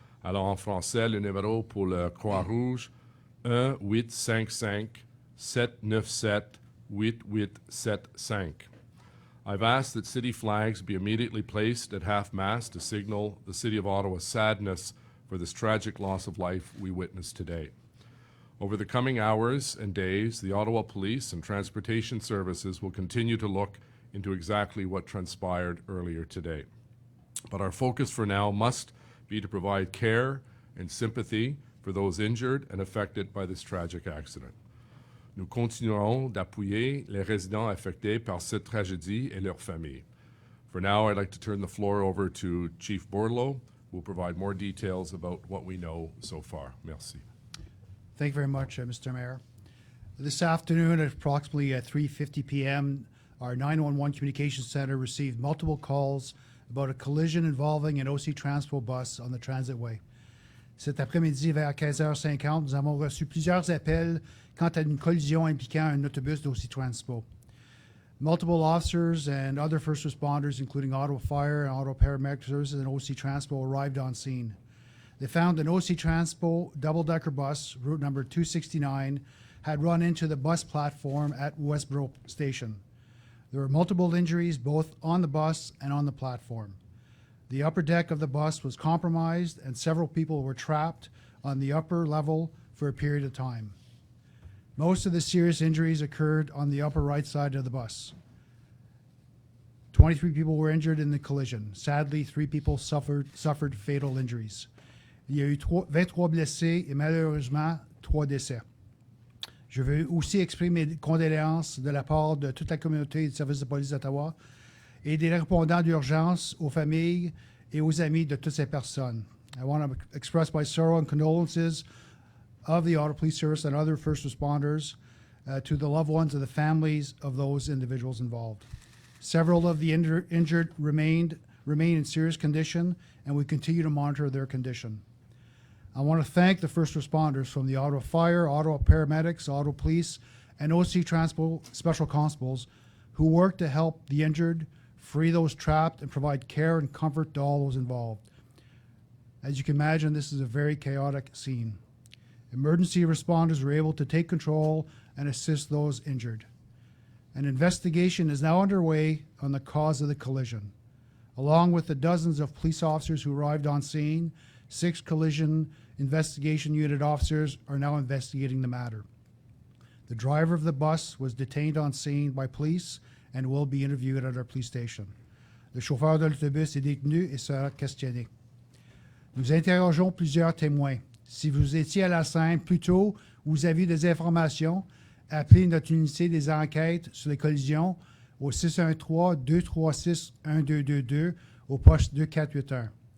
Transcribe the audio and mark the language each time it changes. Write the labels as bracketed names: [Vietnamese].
[French] Alors en français, le numéro pour le Croix-Rouge, 1-855-797-8875. [English] I've asked that city flags be immediately placed at half-mast to signal the City of Ottawa's sadness for this tragic loss of life we witnessed today. Over the coming hours and days, the Ottawa Police and Transportation Services will continue to look into exactly what transpired earlier today. But our focus for now must be to provide care and sympathy for those injured and affected by this tragic accident. [French] Nous continuerons d'appuyer les résidents affectés par cette tragédie et leurs familles. [English] For now, I'd like to turn the floor over to Chief Bordelot, who will provide more details about what we know so far. [French] Merci. [English] Thank you very much, Mr. Mayor. This afternoon at approximately 3:50 p.m., our 911 Communications Center received multiple calls about a collision involving an OC Transpo bus on the Transitway. [French] Cet après-midi, vers 15h50, nous avons reçu plusieurs appels quant à une collision impliquant un autobus d'OC Transpo. [English] Multiple officers and other first responders, including Ottawa Fire and Ottawa Paramedic Services and OC Transpo, arrived on scene. They found an OC Transpo double-decker bus, route number 269, had run into the bus platform at Westboro Station. There were multiple injuries both on the bus and on the platform. The upper deck of the bus was compromised and several people were trapped on the upper level for a period of time. Most of the serious injuries occurred on the upper right side of the bus. 23 people were injured in the collision. Sadly, 3 people suffered fatal injuries. [French] Il y a eu 23 blessés et malheureusement 3 décès. Je veux aussi exprimer mes condoléances de la part de toute la communauté du service de police d'Ottawa et des répondants d'urgence aux familles et aux amis de toutes ces personnes. [English] I want to express my sorrow and condolences of the Ottawa Police Service and other first responders to the loved ones and the families of those individuals involved. Several of the injured remain in serious condition, and we continue to monitor their condition. I want to thank the first responders from the Ottawa Fire, Ottawa Paramedics, Ottawa Police, and OC Transpo Special Constables who worked to help the injured, free those trapped, and provide care and comfort to all those involved. As you can imagine, this is a very chaotic scene. Emergency responders were able to take control and assist those injured. An investigation is now underway on the cause of the collision. Along with the dozens of police officers who arrived on scene, 6 collision investigation unit officers are now investigating the matter. The driver of the bus was detained on scene by police and will be interviewed at our police station. [French] Le chauffeur de l'autobus est détenu et sera questionné. Nous interrogeons plusieurs témoins. Si vous étiez à la scène plus tôt, vous avez des informations, appelez notre unité des enquêtes sur les collisions au 613-236-1222 au poste 2481.